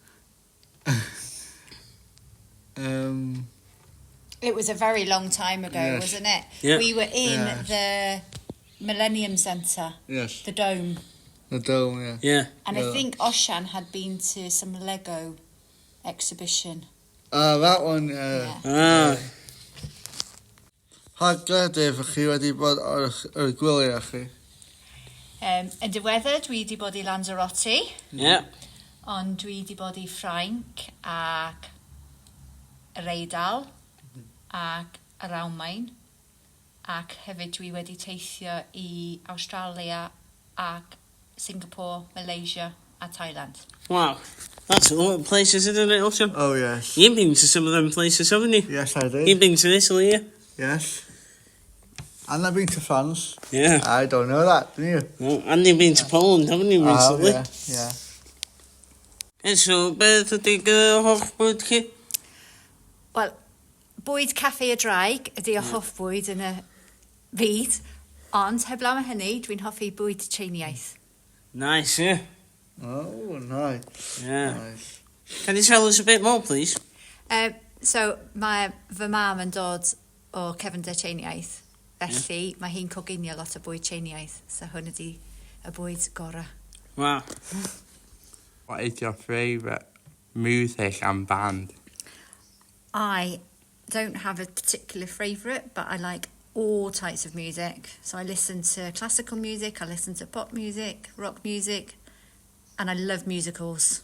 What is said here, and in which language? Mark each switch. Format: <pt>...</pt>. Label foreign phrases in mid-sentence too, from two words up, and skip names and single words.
<en>It was a very long time ago, Yes. wasn't it? Yeah. We were in Yes. the Millennium Centre, Yes. the Dome. The dome, yeah. Yeah. And Yeah. I think Oshan had been to some Lego exhibition. That one, Ah.</en> <cy>Pa gredif ych chi wedi bod ar y gwyliau chi? Yn diweddar, dwi wedi bod i Lanzarote,</cy> <en>Yeah.</en> <cy>ond dwi wedi bod i Ffrainc ac yr Eidal ac yr Almaen, ac hefyd dwi wedi teithio i Australia ac Singapore, Malaysia a Thailand.</cy> <en>Wow. That's a lot of places, isn't it, Awesome? Oh, yes. You've been to some of them places, haven't you? Yes, I did. You've been to Italy, yeah? Yes. And I've been to France. Yeah. I don't know that, do you? Well, and you've been to Poland, haven't you, recently? Yeah, yeah. And so,</en> <cy>beth ydy'ch hoff bwyd chi? Wel, bwyd caffi y draig ydy o hoff bwyd yn y byd, ond heblaw am hynny, dwi'n hoffi bwyd Tsieineaidd.</cy> <en>Nice, yeah. Oh, nice. Yeah. Nice. Can you tell us a bit more, please? So,</en> <cy>mae fy mam yn dod o cefnder Tsieineaidd, felly mae hi'n coginio lot o bwyd Tsieineaidd, so hwn ydy y bwyd gorau.</cy> <en>Wow. What is your favourite music and band? I don't have a particular favourite, but I like all types of music. So I listen to classical music, I listen to pop music, rock music, and I love musicals.</en>